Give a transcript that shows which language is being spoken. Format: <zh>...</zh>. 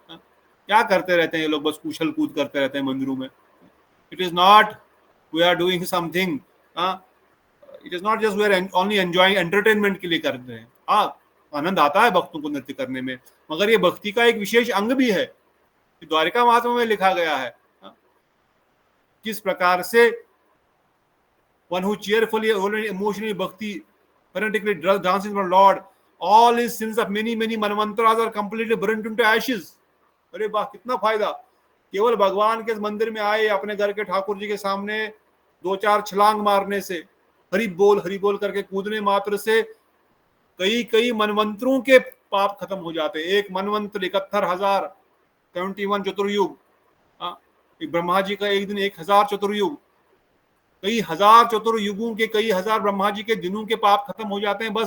<hi>क्या करते रहते हैं ये लोग, बस उछल कूद करते रहते हैं मंदिरों में।</hi> <en>it is not we are doing something, it is not just we are only enjoying,</en> <hi>entertainment के लिए करते हैं। आनंद आता है भक्तों को नृत्य करने में, मगर ये भक्ति का एक विशेष अंग भी है। द्वारिका महात्म्य में लिखा गया है किस प्रकार से</hi> <en>one who cheerfully emotionally bhakti fanatically dances for Lord, all his sins of many manvantras are completely burnt into ashes।</en> <hi>अरे वाह कितना फायदा, केवल भगवान के मंदिर में आए, अपने घर के ठाकुर जी के सामने 2-4 छलांग मारने से, हरि बोल करके कूदने मात्र से कई मनवंतरों के पाप खत्म हो जाते। एक मनवंतर 71,000 71 चतुर्युग, ब्रह्मा जी का एक दिन 1,000 चतुर्युग, कई हजार चतुर्युगों के कई हजार ब्रह्मा जी के दिनों के पाप खत्म हो जाते हैं।</hi>